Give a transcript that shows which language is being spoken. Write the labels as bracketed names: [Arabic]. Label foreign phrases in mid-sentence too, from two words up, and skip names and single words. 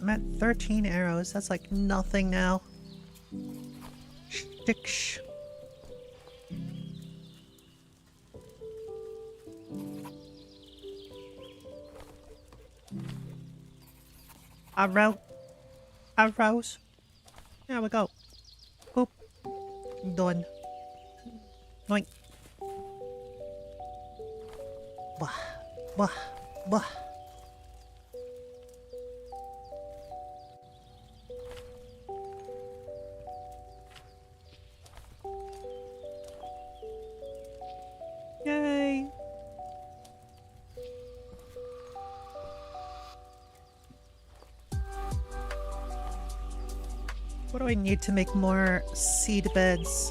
[English] I'm at 13 arrows. That's like nothing now. Sticks. Arrows. There we go. Boop. Done. Noink. Bah. Bah. Bah. Yay. What do I need to make more seed beds?